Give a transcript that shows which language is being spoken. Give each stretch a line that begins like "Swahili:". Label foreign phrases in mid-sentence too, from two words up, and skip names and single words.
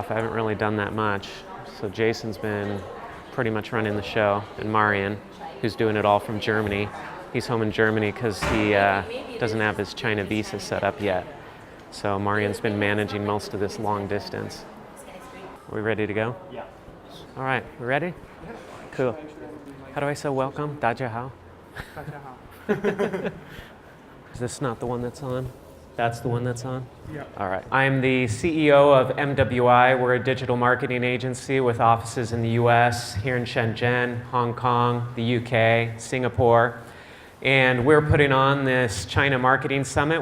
English: I haven't really done that much. So Jason's been pretty much running the show, and Marian, who's doing it all from Germany. He's home in Germany because he doesn't have his China visa set up yet. So Marian's been managing most of this long distance. Are we ready to go? Yeah. All right, we ready? Cool. How do I say welcome?
Chinese: 大家好. 大家好.
English: Is this not the one that's on? That's the one that's on? Yeah. All right. I'm the CEO of MWI. We're a digital marketing agency with offices in the US, here in Shenzhen, Hong Kong, the UK, Singapore. And we're putting on this China Marketing Summit.